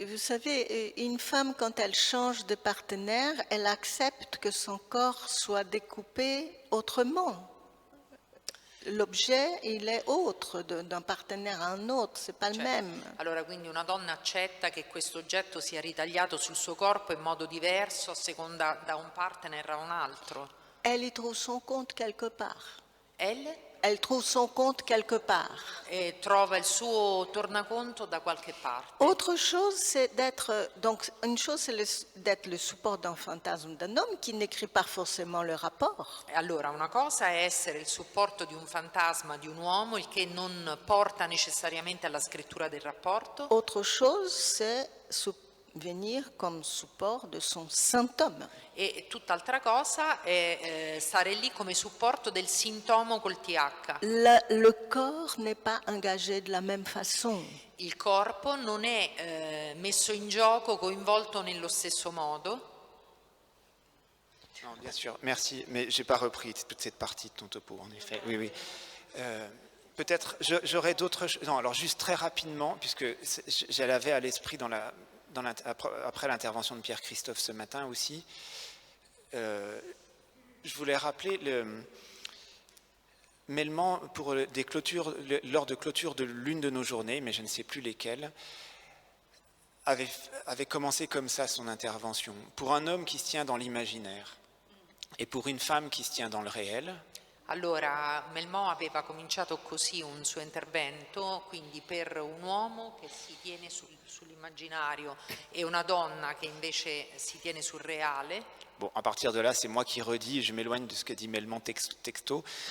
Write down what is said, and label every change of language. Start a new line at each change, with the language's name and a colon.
French: Et vous savez, une femme, quand elle change de partenaire, elle accepte que son corps soit découpé autrement. L'objet, il est autre d'un partenaire à un autre, c'est pas le même.
Italian: Allora quindi una donna accetta che questo oggetto sia ritagliato sul suo corpo in modo diverso a seconda da un partner a un altro.
French: Elle y trouve son compte quelque part. Elle trouve son compte quelque part.
Italian: trova il suo tornaconto da qualche parte.
French: Autre chose, c'est d'être. Donc, une chose, c'est d'être le support d'un fantasme d'un homme qui n'écrit pas forcément le rapport.
Italian: Allora, una cosa è essere il supporto di un fantasma di un uomo, il che non porta necessariamente alla scrittura del rapporto.
French: Autre chose, c'est venir comme support de son saint homme.
Italian: E tutt'altra cosa è stare lì come supporto del sintomo col TH.
French: Le corps n'est pas engagé de la même façon.
Italian: Il corpo non è messo in gioco, coinvolto nello stesso modo.
French: Non, bien sûr, merci, mais je n'ai pas repris toute cette partie de ton topo, en effet. Oui, oui. Peut-être, j'aurais d'autres choses. Non, alors juste très rapidement, puisque je l'avais à l'esprit après l'intervention de Pierre-Christophe ce matin aussi, je voulais rappeler Melman, lors de clôture de l'une de nos journées, mais je ne sais plus lesquelles, avait commencé comme ça son intervention. Pour un homme qui se tient dans l'imaginaire e pour une femme qui se tient dans le réel.
Italian: Allora, Melman aveva cominciato così un suo intervento, quindi per un uomo che si tiene sull'immaginario e una donna che invece si tiene sul reale.
French: Bon, à partir de là, c'est moi qui redis, je m'éloigne de ce que dit Melman texto.